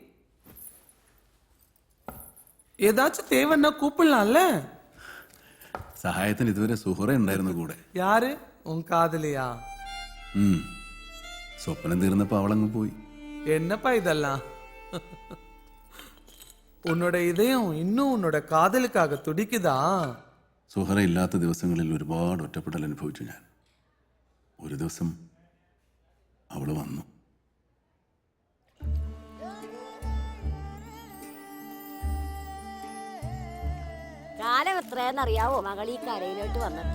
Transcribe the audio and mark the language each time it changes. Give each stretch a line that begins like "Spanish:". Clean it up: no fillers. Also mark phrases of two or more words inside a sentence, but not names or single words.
Tamil: ஏதாச்சும் தேவைன்னா கூப்பிடலாம்ல?
Malayalam: സഹായത്തിന് ഇതുവരെ സുഹറ ഉണ്ടായിരുന്നു കൂടെ.
Tamil: யாரு? உன் காதலியா?
Malayalam: സ്വപ്നം തീർന്നപ്പോ അവളങ്ങ് പോയി.
Tamil: என்னப்பா இதெல்லாம்? உன்னோட இதயம் இன்னும் உன்னோட காதலுக்காக துடிக்குதா?
Malayalam: സുഹറ ഇല്ലാത്ത ദിവസങ്ങളിൽ ഒരുപാട് ഒറ്റപ്പെടൽ അനുഭവിച്ചു ഞാൻ. ഒരു ദിവസം അവള് വന്നു. കാലം എത്രയെന്നറിയാവോ മകൾ ഈ കരയിലോട്ട് വന്നിട്ട്?